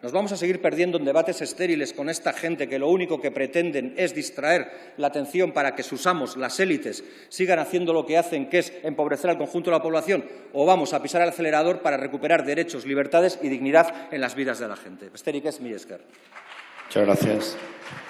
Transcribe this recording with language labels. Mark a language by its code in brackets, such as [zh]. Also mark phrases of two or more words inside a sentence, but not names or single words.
[es] Nos vamos a seguir perdiendo en debates estériles con esta gente que lo único que pretenden es distraer la atención para que sus amos, las élites, sigan haciendo lo que hacen, que es empobrecer al conjunto de la población, o vamos a pisar el acelerador para recuperar derechos, libertades y dignidad en las vidas de la gente. [eu] Besterik ez, mila esker. [es] Muchas gracias.